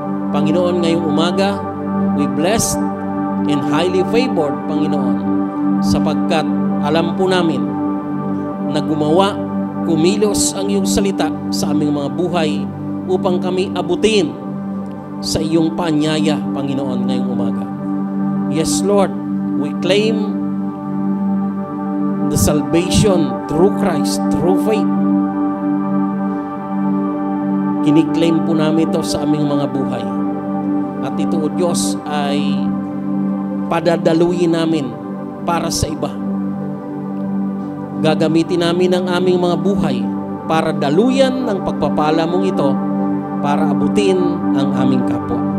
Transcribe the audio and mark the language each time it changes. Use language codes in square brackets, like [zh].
[tl] Panginoon, ngayong umaga, [en] we blessed and highly favored, [tl] Panginoon, sapagkat alam po namin na gumawa, kumilos ang iyong salita sa aming mga buhay upang kami abutin sa iyong paanyaya, Panginoon, ngayong umaga. [en] Yes, Lord, we claim the salvation through Christ, through faith. [tl] Kiniklaim po namin ito sa aming mga buhay. At ito, O Diyos, ay padadaluyin namin para sa iba. Gagamitin namin ang aming mga buhay para daluyan ng pagpapala mong ito para abutin ang aming kapwa.